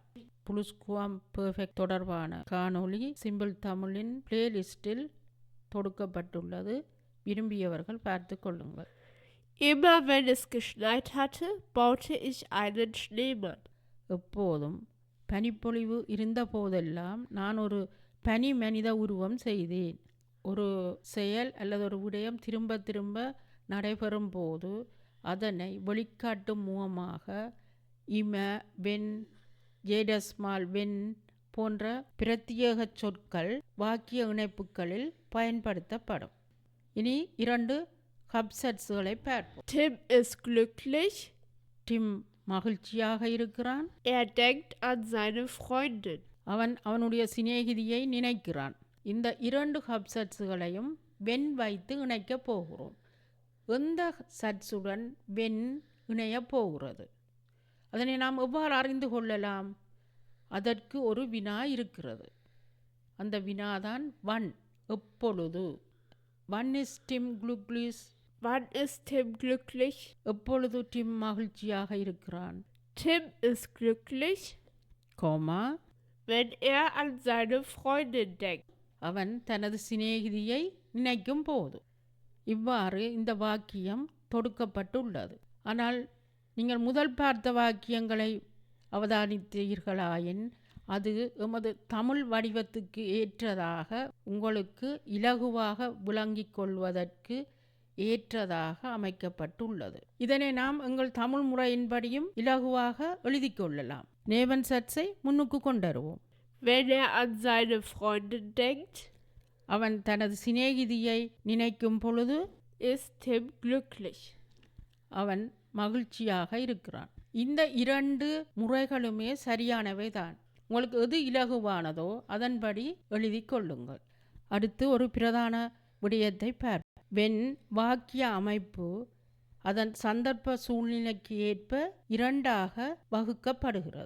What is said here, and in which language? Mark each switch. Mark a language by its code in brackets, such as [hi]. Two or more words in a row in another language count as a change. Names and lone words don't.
[ta] புளுஸ்குவாம் பெர்ஃபெக்ட் தொடர்பான காணொளி சிம்பிள் தமிழின் பிளேலிஸ்டில் தொடுக்கப்பட்டுள்ளது. விரும்பியவர்கள் பார்த்து கொள்ளுங்கள். [de] Immer wenn es geschneit hatte, baute ich einen Schneemann. [ta] எப்போதும் பனிப்பொழிவு இருந்த போதெல்லாம் நான் ஒரு பனி மனித உருவம் செய்தேன். ஒரு செயல் அல்லது ஒரு விடயம் திரும்ப திரும்ப நடைபெறும் போது அதனை வெளிக்காட்டும் மூலமாக [de] immer, wenn, jedesmal, wenn [ta] போன்ற பிரத்யேக சொற்கள் வாக்கிய இணைப்புகளில் பயன்படுத்தப்படும். இனி இரண்டு ஹப்சட்ஸ்களை பார்ப்போம். [de] Tim ist glücklich. [ta] டிம் மகிழ்ச்சியாக இருக்கிறான். [de] denkt an seine Freundin. [ta] அவன் அவனுடைய சிநேகிதியை நினைக்கிறான். இந்த இரண்டு ஹப்சட்ஸ்களையும் வென் வைத்து இணைக்கப் போகிறோம். எந்த சட்ஸுடன் வென் இணையப் போகிறது. அதனை நாம் எவ்வாறு அறிந்து கொள்ளலாம்? அதற்கு ஒரு வினா இருக்கிறது. அந்த வினாதான் வன், எப்பொழுது. [de] Wann ist Tim glücklich? Wann ist Tim glücklich? [ta] எப்பொழுது டிம் மகிழ்ச்சியாக இருக்கிறான்? [de] Tim ist glücklich, wenn er an seine Freundin denkt. [ta] அவன் தனது சிநேகிதியை நினைக்கும் போது. இவ்வாறு இந்த வாக்கியம் தொடுக்கப்பட்டுள்ளது. ஆனால் நீங்கள் முதல் பார்த்த வாக்கியங்களை அவதானித்தீர்களாயின் அது எமது தமிழ் வடிவத்துக்கு ஏற்றதாக, உங்களுக்கு இலகுவாக விளங்கிக் கொள்வதற்கு ஏற்றதாக அமைக்கப்பட்டுள்ளது. இதனை நாம் எங்கள் தமிழ் முறையின்படியும் இலகுவாக எழுதி கொள்ளலாம். நேவன் சட்ஸை முன்னுக்கு கொண்டருவோம். [de] Wenn er an seine Freundin denkt, [ta] அவன் தனது சிநேகிதியை நினைக்கும் பொழுது [de] ist Tim glücklich. [ta] அவன் மகிழ்ச்சியாக இருக்கிறான். இந்த இரண்டு முறைகளுமே சரியானவை தான். உங்களுக்கு எது இலகுவானதோ அதன்படி எழுதி கொள்ளுங்கள். அடுத்து ஒரு பிரதான விடயத்தை பார்ப்போம். வென் வாக்கிய அமைப்பு அதன் சந்தர்ப்ப சூழ்நிலைக்கு ஏற்ப இரண்டாக வகுக்கப்படுகிறது.